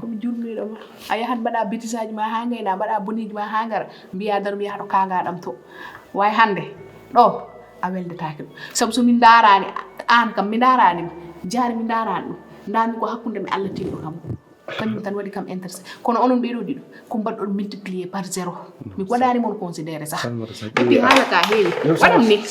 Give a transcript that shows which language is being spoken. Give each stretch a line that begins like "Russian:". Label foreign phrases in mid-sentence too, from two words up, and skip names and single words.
Fula: komi jurniɗoma a yahat mbaɗa bétisaji ma ha gayna mbaɗa boniji ma ha gara mbiya dar mbiya haɗo kagaɗam to way hande ɗo a weldetake ɗum saabu somin darani an kam mi daranimi jaari mi darani ɗum dami ko hakkude mi Allah tiniɗo kam kañum tan waɗi kam intéressé kono onon ɓeɗo ɗiɗo ko mbaɗɗon
French: multiplié par 0
Fula: mi waɗani mon considéré sah
French: et puis
Fula: haala ka heewi waɗam ni